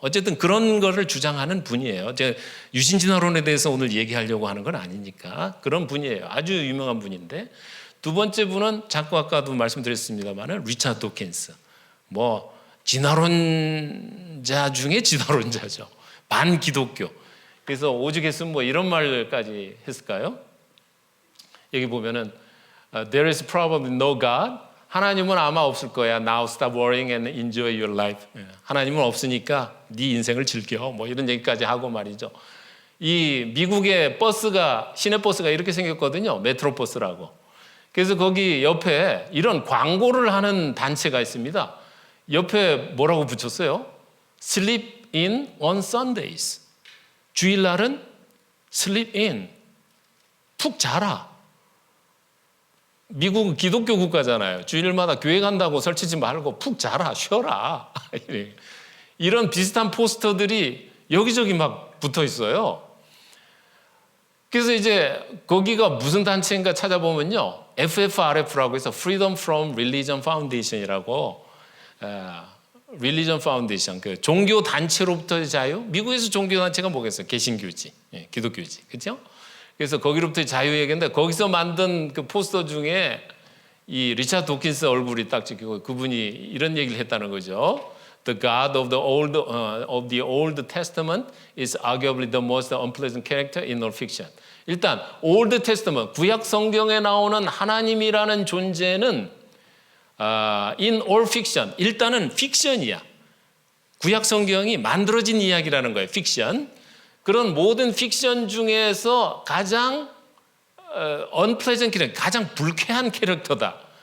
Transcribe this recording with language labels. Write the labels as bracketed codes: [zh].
[ko] 어쨌든 그런 거를 주장하는 분이에요. 제가 유신진화론에 대해서 오늘 얘기하려고 하는 건 아니니까 그런 분이에요. 아주 유명한 분인데, 두 번째 분은 자꾸 아까도 말씀드렸습니다만 리차드 도킨스. 뭐 진화론자 중에 진화론자죠. 반기독교. 그래서 오죽했으면 뭐 이런 말까지 했을까요? 여기 보면은 [en] There is probably no God. [ko] 하나님은 아마 없을 거야. [en] Now stop worrying and enjoy your life. [ko] 하나님은 없으니까 네 인생을 즐겨. 뭐 이런 얘기까지 하고 말이죠. 이 미국의 버스가, 시내버스가 이렇게 생겼거든요. 메트로버스라고. 그래서 거기 옆에 이런 광고를 하는 단체가 있습니다. 옆에 뭐라고 붙였어요? [en] Sleep in on Sundays. [ko] 주일날은 sleep in. 푹 자라. 미국은 기독교 국가잖아요. 주일마다 교회 간다고 설치지 말고 푹 자라, 쉬어라. 이런 비슷한 포스터들이 여기저기 막 붙어 있어요. 그래서 이제 거기가 무슨 단체인가 찾아보면요. FFRF라고 해서 [en] Freedom from Religion Foundation이라고, Religion Foundation, [ko] 그 종교 단체로부터의 자유. 미국에서 종교 단체가 뭐겠어요? 개신교지, 기독교지, 그렇죠? 그래서 거기로부터의 자유 얘기인데, 거기서 만든 그 포스터 중에 이 리차드 도킨스 얼굴이 딱 찍히고 그분이 이런 얘기를 했다는 거죠. [en] The God of the Old Testament is arguably the most unpleasant character in all fiction. [ko] 일단 Old Testament, 구약 성경에 나오는 하나님이라는 존재는 [en] in all fiction, [ko] 일단은 픽션이야. 구약 성경이 만들어진 이야기라는 거예요. 픽션. 그런 모든 픽션 중에서 가장 unpleasant 캐릭터, 가장 불쾌한 캐릭터다.